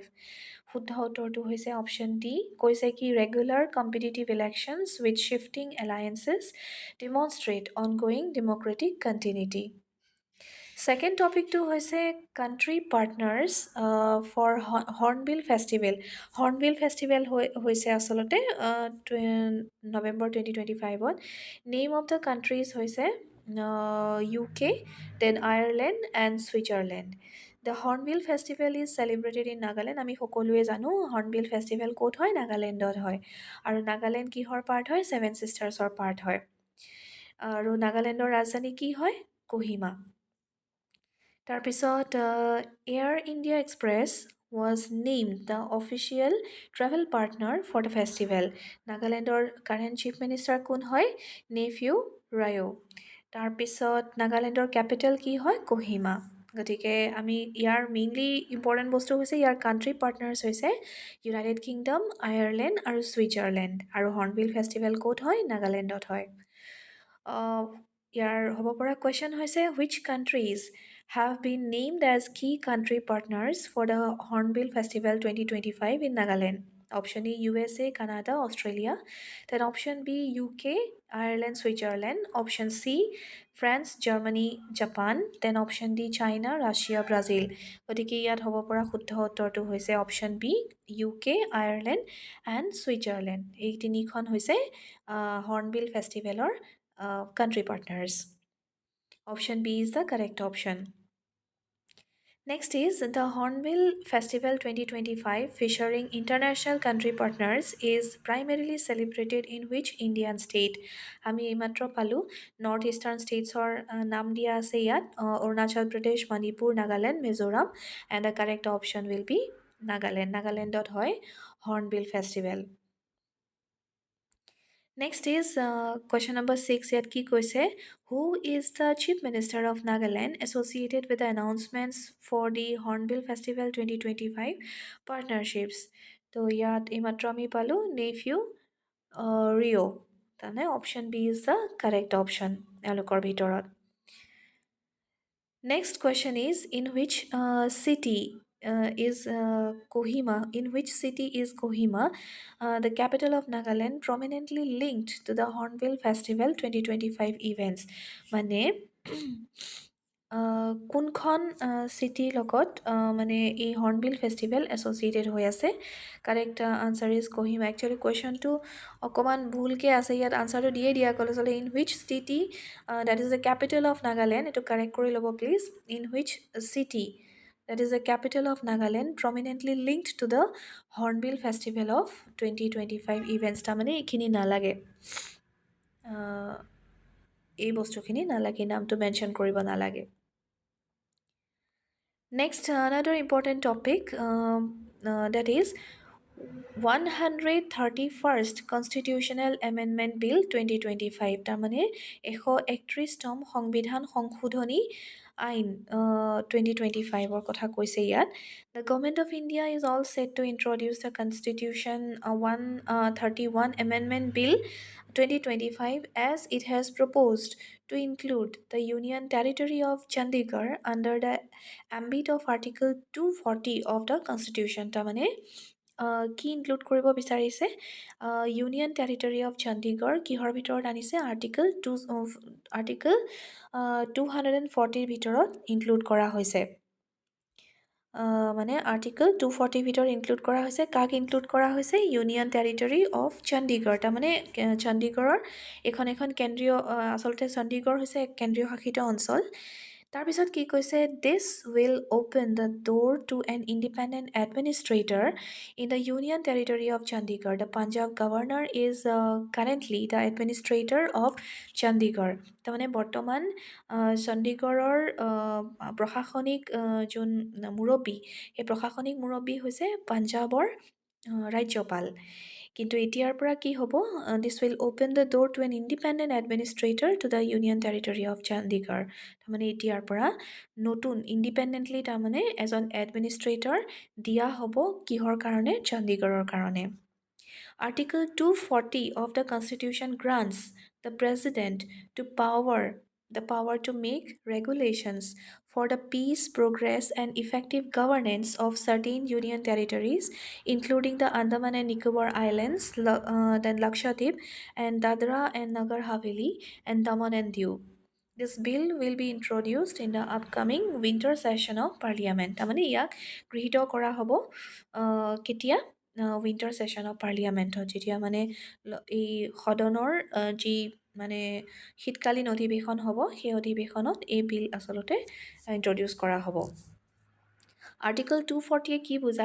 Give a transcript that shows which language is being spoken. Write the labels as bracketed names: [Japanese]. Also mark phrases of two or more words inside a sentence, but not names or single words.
[Assamese] শুদ্ধ উত্তৰটো হৈছে অপশ্যন ডি, কৈছে কি [English] regular competitive elections with shifting alliances demonstrate ongoing democratic continuity. [Assamese] Second টপিকটো হৈছে [English] country partners for Hornbill Festival. [Assamese] হৰ্ণবিল ফেষ্টিভেল হৈছে আচলতে নৱেম্বৰ 2025ত। [English] Name of the countries হৈছে UK, then Ireland and Switzerland. The Hornbill Festival is celebrated in Nagaland. [Assamese] আমি সকলোৱে জানো হৰ্ণবিল ফেষ্টিভেল ক'ত হয়? নাগালেণ্ডত হয়। আৰু নাগালেণ্ড কিহৰ পাৰ্ট হয়? ছেভেন ছিষ্টাৰ্ছৰ পাৰ্ট হয়। আৰু নাগালেণ্ডৰ ৰাজধানী কি হয়? কোহিমা। [English] তাৰপিছত এয়াৰ ইণ্ডিয়া এক্সপ্ৰেছ was named the official travel partner for the festival. [Assamese] নাগালেণ্ডৰ [English] current Chief Minister [Assamese] কোন হয়? নেফিউ ৰায়ো। তাৰপিছত নাগালেণ্ডৰ কেপিটেল কি হয়? কোহিমা। গতিকে আমি ইয়াৰ [English] mainly important [Assamese] বস্তু হৈছে ইয়াৰ [English] country partners [Assamese] হৈছে ইউনাইটেড কিংডম, আয়াৰলেণ্ড আৰু ছুইজাৰলেণ্ড। আৰু হৰ্ণবিল ফেষ্টিভেল ক'ত হয়? নাগালেণ্ডত হয়। ইয়াৰ হ'ব পৰা কুৱেশ্যন হৈছে [English] which countries have been named as key country partners for the Hornbill Festival 2025 in Nagaland? Option A, USA, Canada, Australia. Then option B, UK, Ireland, Switzerland. Option C, France, Germany, Japan. Then option D, China, Russia, Brazil. [Assamese] গতিকে ইয়াত হ'ব পৰা শুদ্ধ উত্তৰটো হৈছে [English] option B, [Assamese] UK, Ireland and Switzerland. এই তিনিখন হৈছে হৰ্ণবিল ফেষ্টিভেলৰ [English] country partners. Option B is the correct option. Next is the Hornbill Festival 2025 featuring international country partners is primarily celebrated in which Indian state? [Assamese] আমি এইমাত্ৰ পালোঁ [English] North Eastern states [Assamese] নাম দিয়া আছে ইয়াত অৰুণাচল প্ৰদেশ, মণিপুৰ, নাগালেণ্ড, মিজোৰাম [English] and the correct option will be Nagaland. [Assamese] নাগালেণ্ডত হয় হৰ্ণবিল ফেষ্টিভেল. [English] Next is question number 6. [Assamese] ইয়াত কি কৈছে, [English] who is the Chief Minister of Nagaland associated with the announcements for the Hornbill Festival 2025 partnerships? [Assamese] So ইয়াত এইমাত্ৰ আমি পালোঁ nephew Rio. [English] Tane option B is the correct option. [Assamese] এইলোকৰ ভিতৰত. [English] Next question is, in which city is Kohima? In which city is Kohima, the capital of Nagaland, prominently linked to the Hornbill Festival 2025 events? [Assamese] Mane কোনখন চিটিৰ লগত মানে এই হৰ্ণবিল ফেষ্টিভেল এছ'চিয়েটেড হৈ আছে? [English] Correct answer is Kohima. [Assamese] একচুৱেলি কুৱেশ্যনটো অকণমান ভুলকৈ আছে, ইয়াত আনচাৰটো দিয়ে দিয়া ক'লে চলে [English] In which city that is the capital of Nagaland. [Assamese] এইটো কাৰেক্ট কৰি ল'ব প্লিজ. [English] In which city that is the capital of Nagaland, prominently linked to the Hornbill Festival of 2025 events. [Assamese] তাৰমানে এইখিনি নালাগে, এই বস্তুখিনি নালাগে, নামটো মেনশ্যন কৰিব নালাগে. [English] Next, another important topic that is 131st Constitutional Amendment Bill 2025. [Assamese] তাৰমানে 131তম সংবিধান সংশোধনী আইন 2025ৰ কথা কৈছে ইয়াত. [English] The Government of India is all set to introduce the Constitution 131 Amendment Bill 2025 as it has proposed to include the Union Territory of Chandigarh under the ambit of Article 240 of the Constitution. [Assamese] তাৰমানে কি ইনক্লুড কৰিব বিচাৰিছে? [English] Union Territory of Chandigarh [Assamese] কিহৰ ভিতৰত আনিছে? আৰ্টিকল 240ৰ ভিতৰত ইনক্লুড কৰা হৈছে. মানে আৰ্টিকল 240 ভিতৰত ইনক্লুড কৰা হৈছে. কাক ইনক্লুড কৰা হৈছে? [English] Union Territory of Chandigarh. [Assamese] তাৰমানে চণ্ডীগড়ৰ এখন কেন্দ্ৰীয়, আচলতে চণ্ডীগড় হৈছে এক কেন্দ্ৰীয় শাসিত অঞ্চল. তাৰপিছত কি কৈছে? [English] This will open the door to an independent administrator in the Union Territory of Chandigarh. The Punjab governor is currently the administrator of Chandigarh. [Assamese] তাৰমানে বৰ্তমান চণ্ডীগড়ৰ প্ৰশাসনিক যোন মুৰব্বী, সেই প্ৰশাসনিক মুৰব্বী হৈছে পাঞ্জাৱৰ ৰাজ্যপাল. কিন্তু এতিয়াৰ পৰা কি হ'ব? [English] This will open the door to an independent administrator to the Union Territory of Chandigarh. [Assamese] তাৰমানে এতিয়াৰ পৰা নতুন ইণ্ডিপেণ্ডেণ্টলি তাৰমানে এজন এডমিনিষ্ট্ৰেটৰ দিয়া হ'ব কিহৰ কাৰণে? চণ্ডীগড়ৰ কাৰণে. [English] Article 240 of the Constitution grants the President the power to make regulations for the peace, progress, and effective governance of certain union territories, including the Andaman and Nicobar Islands, then Lakshadweep, and Dadra and Nagar Haveli, and Daman and Diu. This bill will be introduced in the upcoming winter session of Parliament. [Assamese] তাৰমানে ইয়াক গৃহীত কৰা হ'ব কেতিয়া? [English] Winter session of Parliament, [Assamese] যেতিয়া মানে এই সদনৰ যি মানে শীতকালীন অধিৱেশন হ'ব, সেই অধিৱেশনত এই বিল আচলতে ইন্ট্ৰডিউচ কৰা হ'ব. আৰ্টিকল 240 কি বুজায়?